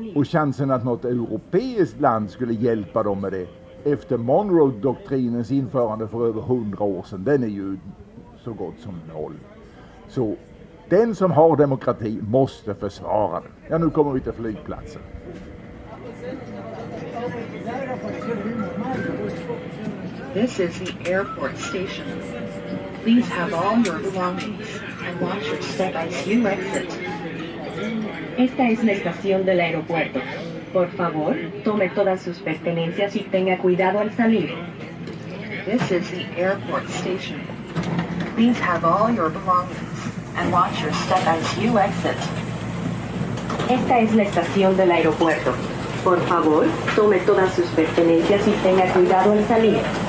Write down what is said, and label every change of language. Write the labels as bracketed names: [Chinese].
[Swedish] Och chansen att något europeiskt land skulle hjälpa dem med det efter Monroe-doktrinens införande för över 100 år sedan, den är ju så gott som noll. Så den som har demokrati måste försvara den. Ja, nu kommer vi till flygplatsen. [English] This is the airport station. Please have all your belongings and watch your step as you exit. [Spanish] Esta es la estación del aeropuerto. Por favor, tome todas sus pertenencias y tenga cuidado al salir. [English] This is the airport station. Please have all your belongings and watch your step as you exit. [Spanish] Esta es la estación del aeropuerto. Por favor, tome todas sus pertenencias y tenga cuidado al salir.